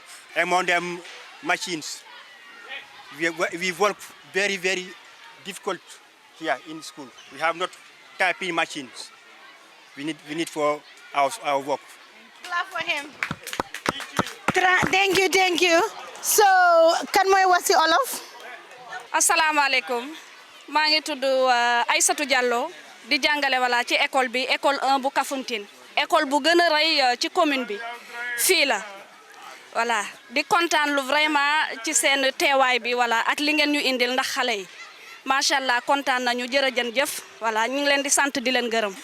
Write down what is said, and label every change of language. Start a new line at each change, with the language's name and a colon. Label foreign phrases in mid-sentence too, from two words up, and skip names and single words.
English: Among them, machines. We work very, very difficult here in school. We have not typing machines. We need for our work. Clap for him. Thank you. So,
Wolof: kan mooy wax ci Wolof? Asalaamaaleykum. Maa ngi tudd Aïssatou Diallo. di jàngale wala ci école bi école 1 bu KAFOUNTINE école bu gën a rëy ci commune bi fii la voilà di kontaan lu vraiment ci seen teewaay bi wala ak li ngeen ñu indil ndax xale yi
Arabic: ما شاء الله
Wolof: kontaan nañu jërëjëf voilà ñu ngi leen di sant di leen gërëm.